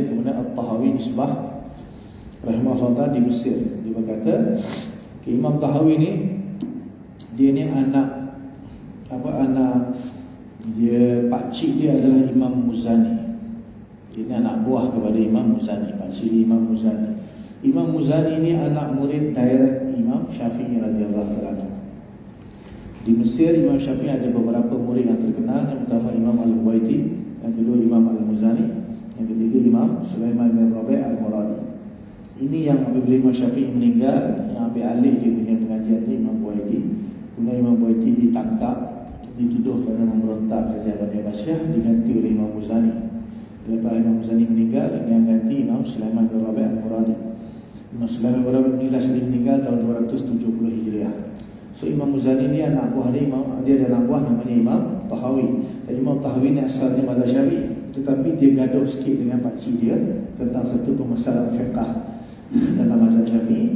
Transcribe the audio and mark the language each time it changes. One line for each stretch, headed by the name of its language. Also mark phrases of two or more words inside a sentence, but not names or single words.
Malay: Kemudian At-Tahawi nisbah rahimahullah di Mesir. Dia berkata Imam Tahawi ni dia ni anak dia, pakcik dia adalah Imam Muzani. Dia ni anak buah kepada Imam Muzani, pakcik dia Imam Muzani. Imam Muzani ni anak murid direct Imam Syafi'i
Arabic: رضي الله تعالى.
Malay: Di Mesir Imam Syafi'i ada beberapa murid yang terkenal. Yang pertama Imam Al-Buwaiti, yang kedua Imam Al-Muzani, yang ketiga Imam Sulaiman bin Rabi' Al-Muradi. Ini yang apabila Imam Syafi'i meninggal, yang ambil alih dia punya pengajian ni Imam Buwaiti. Kemudian Imam Buwaiti ditangkap, dituduh kerana memberontak kerajaan Bani Abbasiyah, diganti oleh Imam Muzani. Lepas Imam Muzani meninggal, yang ganti Imam Sulaiman bin Rabi' al-Muradi. Imam Sulaiman bin Rabi' meninggal tahun 270 Hijriah. So Imam Muzani ni anak buah dia, dia ada anak buah namanya Imam Tahawi. Dan Imam Tahawi ni asalnya mazhab Syafi'i, tetapi dia gaduh sikit dengan pakcik dia tentang satu permasalahan fiqh dalam mazhab Syafi'i.